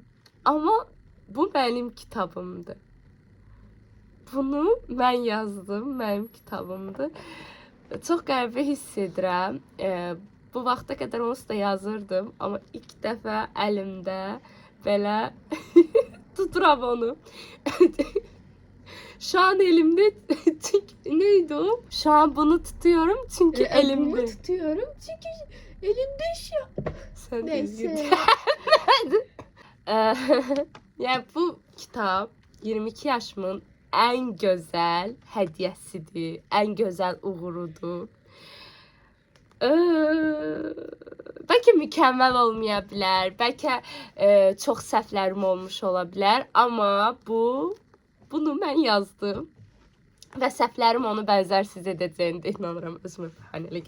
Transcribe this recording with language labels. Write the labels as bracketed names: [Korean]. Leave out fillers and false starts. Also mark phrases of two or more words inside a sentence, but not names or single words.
[Azerbaijani] Amma bu mənim kitabımdır. Bunu mən yazdım, mənim kitabımdır. Çox qəribə hiss edirəm. Bu vaxta qədər onsuz da yazırdım, amma ilk dəfə əlimdə belə tuturam onu. [Turkish] Şu an elimde çünkü neydi o? Şu an bunu tutuyorum çünkü elimde. Bunu tutuyorum çünkü elimde şu an. Sen Neyse. Yani bu kitap 22 yaşımın en güzel hediyesidir, en güzel uğurudur. [Azerbaijani] Bəlkə mükəmməl olmaya bilər, bəlkə çox səhvlərim olmuş ola bilər, amma bunu mən yazdım və səhvlərim onu bənzərsiz edəcəyini də inanıram, özümə bəhanəlik.